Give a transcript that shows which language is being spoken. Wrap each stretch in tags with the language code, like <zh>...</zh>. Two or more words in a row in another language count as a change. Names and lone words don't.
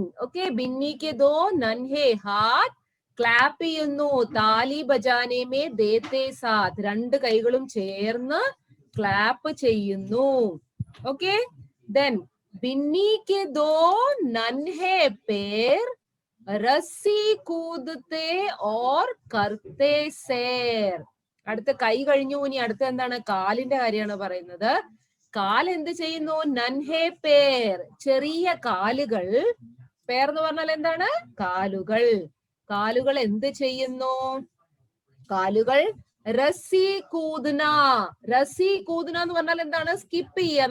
<hi>ഓക്കെ, बिन्नी के दो नन्हे हाथ,</hi> <ml>ക്ലാപ്പ് ചെയ്യുന്നു.</ml> <hi>ताली बजाने में देते साथ,</hi> <ml>2 കൈകളും ചേർന്ന് ക്ലാപ്പ് ചെയ്യുന്നു.</ml> <en>okay, then</en> <hi>बिन्नी के दो नन्हे पैर रस्सी कूदते और करते सैर.</hi> <ml>അടുത്ത കൈ കഴിഞ്ഞു, ഇനി അടുത്ത എന്താണ്? കാലിന്റെ കാര്യമാണ് പറയുന്നത്. കാൽ എന്ത് ചെയ്യുന്നു?</ml> <hi>नन्हे पैर,</hi> <ml>ചെറിയ കാലുകൾ. പേർ എന്ന് പറഞ്ഞാൽ എന്താണ്? കാലുകൾ. കാലുകൾ എന്ത് ചെയ്യുന്നു? കാലുകൾ</ml> <hi>रस्सी कूदना. रस्सी कूदना</hi> <ml>എന്ന് പറഞ്ഞാൽ എന്താണ്? സ്കിപ്പ് ചെയ്യുക.</ml>